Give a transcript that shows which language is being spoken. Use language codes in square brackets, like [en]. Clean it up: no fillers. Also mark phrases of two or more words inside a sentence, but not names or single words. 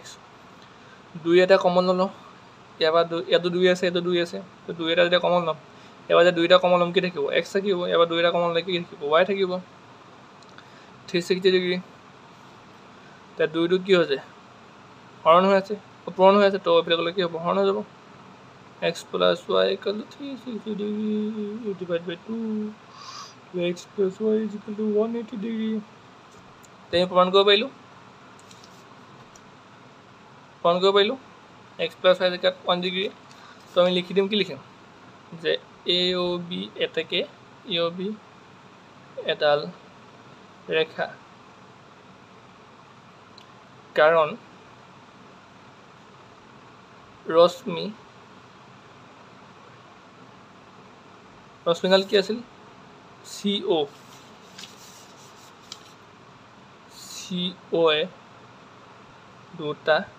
[as] 2 এটা কমন ল'লোঁ, ইয়াতো 2 আছে, ইয়াতো 2 আছে। তো 2 এটা যেতিয়া কমন ল'ম, এবাৰ যে 2 এটা কমন ল'ম কি থাকিব x থাকিব। এবাৰ 2 এটা কমন ল'লে কি থাকিব y থাকিব 360 ডিগ্ৰী। এতিয়া 2টো কি হৈছে হৰণ হৈ আছে, পূৰণ হৈ আছে। তো এইফালে গ'লে কি হ'ব হৰণ হৈ যাব। [en] x plus y equal to 360 degree divided by 2, x plus y is equal to 180 degree। [as] আমি প্ৰমাণ কৰিব পাৰিলোঁ [en] x plus y is equal to 1 degree। [as] তো আমি লিখি দিম, কি লিখিম যে AOB এটাকে EOB এডাল ৰেখা, কাৰণ ৰশ্মিডাল কি আছিল CO এ দুটা